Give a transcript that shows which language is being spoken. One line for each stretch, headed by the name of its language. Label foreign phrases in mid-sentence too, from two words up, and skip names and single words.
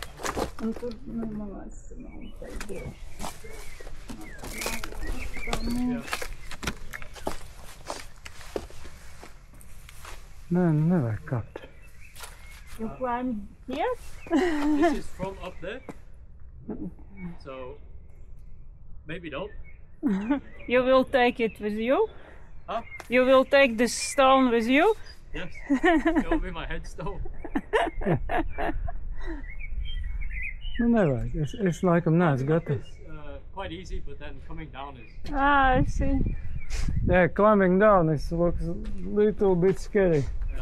Latvian: Un tur, man liekas, ka nav teikt droši. Nē, nevajag kāpt.
English: You climb here? This is from up there. So maybe don't. You will take it with you? Huh? You will take this stone with you? Yes. It will be my headstone.
Latvian: Nu, nevajag. Es laikam neesmu gatavs.
English: It's quite easy, but then coming down is. Ah, I see. Yeah, climbing down looks a little bit scary. Yeah.